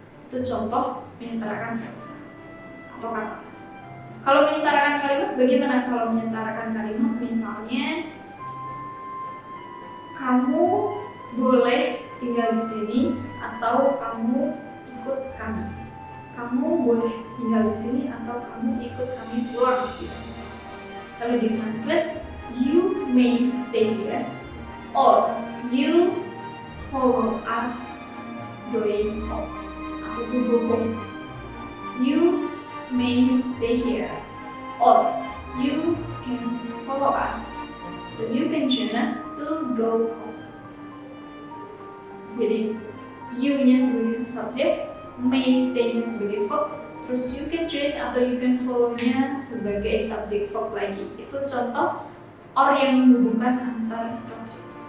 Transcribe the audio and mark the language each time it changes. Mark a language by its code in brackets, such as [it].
[id] Itu contoh menyetarakan frasa atau kata. Kalau menyetarakan kalimat bagaimana? Kalau menyetarakan kalimat misalnya, kamu boleh tinggal di sini atau kamu ikut kami. Kamu boleh tinggal di sini atau kamu ikut kami pulang. Kalau ditranslate, [en] you may stay here or you follow us going home atau to go home. You may stay here or you can follow us. So you can join us to go home. [id] Jadi you-nya sebagai subjek, may stay-nya sebagai verb, terus you can join atau you can follow-nya sebagai subjek verb lagi. Itu contoh or yang menghubungkan antar subjek.